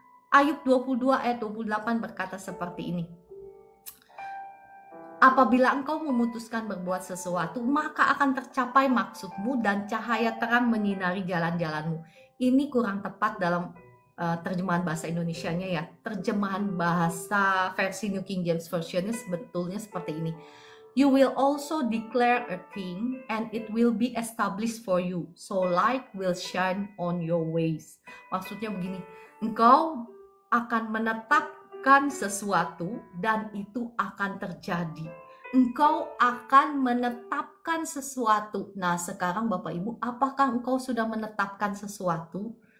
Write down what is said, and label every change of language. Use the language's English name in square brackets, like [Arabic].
[Indonesian] Ayub 22 ayat 28 berkata seperti ini. Apabila engkau memutuskan berbuat sesuatu, maka akan tercapai maksudmu dan cahaya terang menyinari jalan-jalanmu. Ini kurang tepat dalam terjemahan bahasa Indonesianya ya. Terjemahan bahasa versi New King James Version-nya sebetulnya seperti ini. [English] You will also declare a thing and it will be established for you. So light will shine on your ways. [Indonesian] Maksudnya begini, engkau akan menetapkan sesuatu dan itu akan terjadi. Engkau akan menetapkan sesuatu. Nah, sekarang Bapak Ibu, apakah engkau sudah menetapkan sesuatu?